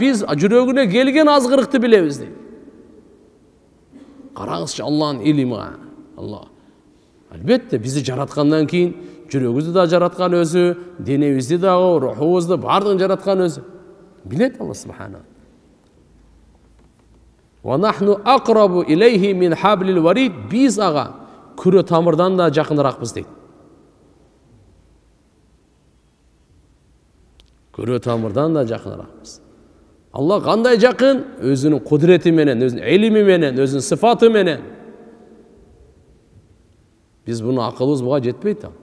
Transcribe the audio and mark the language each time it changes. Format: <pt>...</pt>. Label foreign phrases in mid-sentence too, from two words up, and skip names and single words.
<ky>Биз жүрөгүнө келген азгырыкты билебиз дейт. Караңызчы Алланын илими. Алла. Албетте бизди жараткандан кийин жүрөгүбүздү да жараткан өзү, денебизди дагы, рухубузду бардыгын жараткан өзү. Билет Алла субхана.</ky> <ar>ونحن أقرب إليه من حبل الوريد.</ar> <ky>Биз ага күрө тамырдан да жакыныракпыз дейт. Күрө тамырдан да жакыныракпыз. Алла кандай жакын? Өзүнүн кудурети менен, өзүнүн илими менен, өзүнүн сыфаты менен. Биз буну акылыбыз буга жетпейт.</ky>